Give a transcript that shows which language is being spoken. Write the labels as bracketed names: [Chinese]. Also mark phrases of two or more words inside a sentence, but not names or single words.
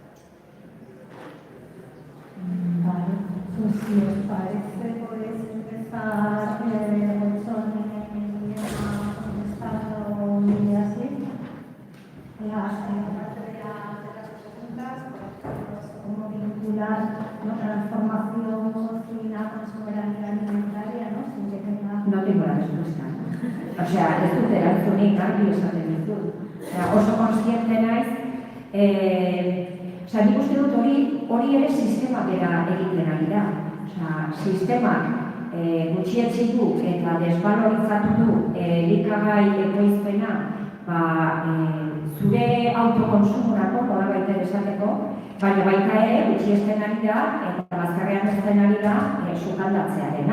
[Spanish] Vale, pues si os parece, podéis empezar contestando y así. Parte de las preguntas, cómo vincular la transformación cocina con soberanía alimentaria, ¿no? Sin que tenga... No tengo la respuesta. O sea, [Basque] ez dut erantzunik argi esaten ditut. Oso kontziente naiz, nik uste dut hori ere sistema bera egiten ari da. Sistemak gutxietsi du eta desbalorizatu du elikagai ekoizpena zure autokonsumorako, nolabait esateko, baina baita ere gutxiesten ari da eta bazkarrean ezten ari da sukaldatzearena.